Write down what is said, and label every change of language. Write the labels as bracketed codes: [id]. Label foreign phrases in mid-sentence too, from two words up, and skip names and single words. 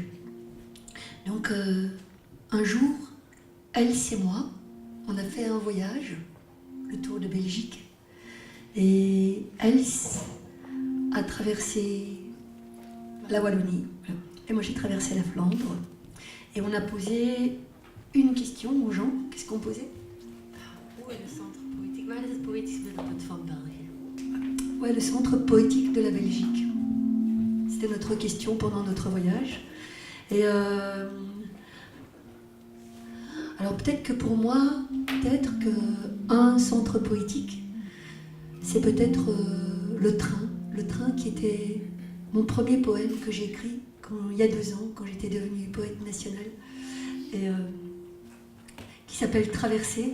[fr] Donc, un jour, Else et moi, on a fait un voyage, le tour de Belgique, et Else a traversé la Wallonie, et moi j'ai traversé la Flandre, et on a posé une question aux gens. Qu'est-ce qu'on posait? Où est le centre poétique? [nl] Waar is het poëtisch middelpunt van België? [fr] Ouais, le centre poétique de la Belgique. C'était notre question pendant notre voyage. Et alors peut-être que pour moi, peut-être qu'un centre poétique, c'est peut-être le train qui était mon premier poème que j'ai écrit il y a 2 ans, quand j'étais devenue poète nationale, et qui s'appelle Traversée.